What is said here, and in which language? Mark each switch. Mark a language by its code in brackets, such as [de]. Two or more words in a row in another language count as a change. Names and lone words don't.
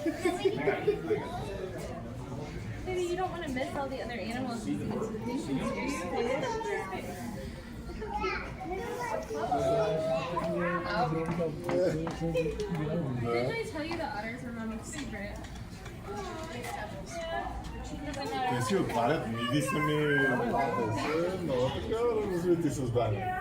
[en] Maybe you don't want to miss all the other animals and institutions, do you? Didn't I tell you the otters are Mommy's favorite? [bg] Тези отварят, миди са ми... Те са много така развити създания.